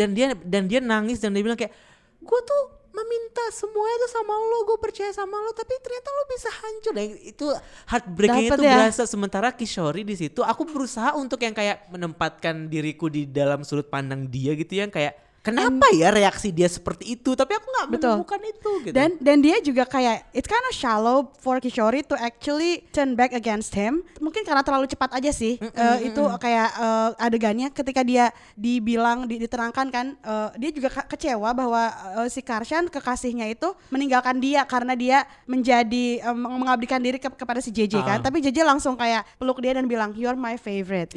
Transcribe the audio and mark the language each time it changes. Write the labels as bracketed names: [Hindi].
[Indonesian] Dan dia nangis dan dia bilang kayak, gue tuh meminta semuanya tuh sama lo, gue percaya sama lo, tapi ternyata lo bisa hancur. Dan itu heartbreaking itu berasa. Sementara Kishori di situ aku berusaha untuk yang kayak menempatkan diriku di dalam sudut pandang dia gitu, yang kayak kenapa ya reaksi dia seperti itu, tapi aku nggak menemukan itu gitu. Dan dia juga kayak [English] it's kind of shallow for Kishori to actually turn back against him. [Indonesian] Mungkin karena terlalu cepat aja sih. Itu kayak adegannya ketika dia diterangkan kan, dia juga kecewa bahwa si Karshan kekasihnya itu meninggalkan dia karena dia menjadi mengabdikan diri kepada si JJ kan. Tapi JJ langsung kayak peluk dia dan bilang [English] you're my favorite.